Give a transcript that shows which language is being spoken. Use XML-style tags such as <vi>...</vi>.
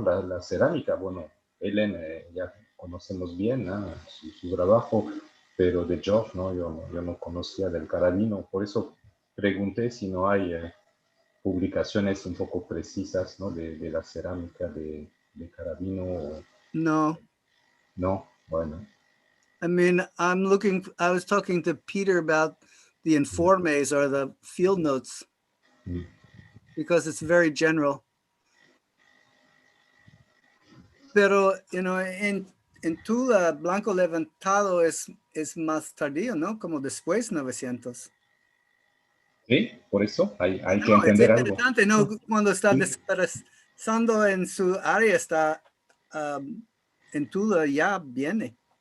<es>La cerámica, bueno, Helen ya conocemos bien, ¿no? su trabajo, pero de George, ¿no? Yo no conocía del Carabino, por eso pregunté si no hay publicaciones un poco precisas, ¿no? de la cerámica de Carabino. No. No, bueno.</es> <en>I mean, I was talking to Peter about the informes or the field notes because it's very general.</en> <es>Pero,</es> <en>you know,</en> <es>en Tula, blanco levantado es más tardío, ¿no? Como después 900. Sí, por eso hay que entender algo. Es interesante, ¿no? Cuando está desperezando en su área, está en Tula ya viene.</es>